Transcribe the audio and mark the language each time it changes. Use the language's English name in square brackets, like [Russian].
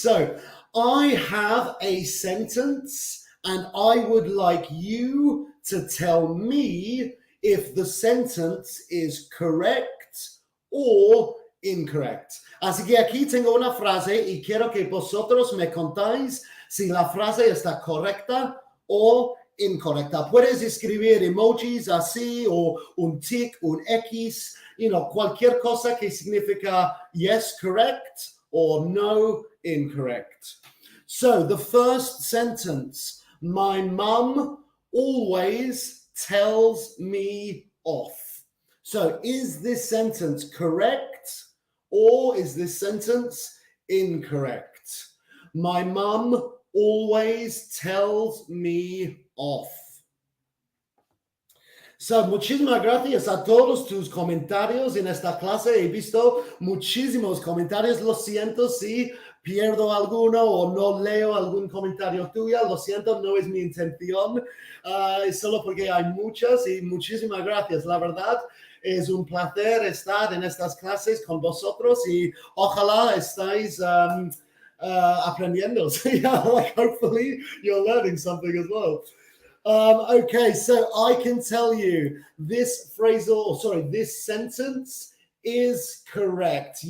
[English] So, I have a sentence and I would like you to tell me if the sentence is correct or incorrect. [Spanish] Así que aquí tengo una frase y quiero que vosotros me contáis si la frase está correcta o incorrecta. Puedes escribir emojis así o un tic, un X, cualquier cosa que significa [English] yes, correct or no, incorrect. So the first sentence, my mum always tells me off. So is this sentence correct or is this sentence incorrect? My mum always tells me off. [Spanish] So, muchísimas gracias a todos tus comentarios en esta clase. He visto muchísimos comentarios. Lo siento si pierdo alguno o no leo algún comentario tuyo. Lo siento, no es mi intención. Es solo porque hay muchas y muchísimas gracias. La verdad, es un placer estar en estas clases con vosotros y ojalá estáis aprendiendo. [English] So, yeah, hopefully you're learning something as well. Okay, so I can tell you this this sentence is correct.